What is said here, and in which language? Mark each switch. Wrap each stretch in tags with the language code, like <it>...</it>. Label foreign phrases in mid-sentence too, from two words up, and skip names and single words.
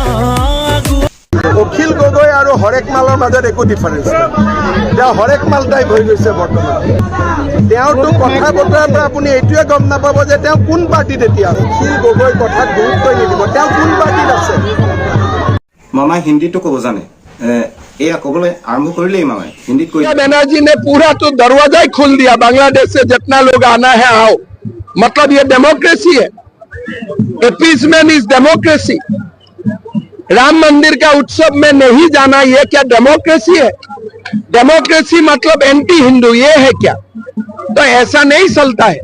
<as>অখিল গগৈ আৰু হৰেক মালৰ মাজত একো ডিফাৰেঞ্চ নাই তেওঁ হৰেক মাল টাইপ হৈ গৈছে বৰ্তমান তেওঁতো কথা বতৰাৰ পৰা আপুনি এইটোৱে গম নাপাব যে তেওঁ কোন পাৰ্টিত এতিয়া অখিল গগৈ কথাত গুৰুত্বই নিদিব তেওঁ কোন পাৰ্টিত আছে মামাই হিন্দীটো ক'ব জানে এয়া ক'বলৈ আৰম্ভ কৰিলেই মামাই হিন্দীত কৈ</as> <hi>बनर्जी ने पूरा तो दरवाजा ही खोल दिया बांग्लादेश से जितना लोग आना है आओ मतलब ये डेमोक्रेसी है</hi> <en>appeasement is democracy</en> <hi>राम मंदिर का उत्सव में नहीं जाना ये क्या डेमोक्रेसी है डेमोक्रेसी मतलब एंटी हिंदू ये है क्या तो ऐसा नहीं चलता है</hi>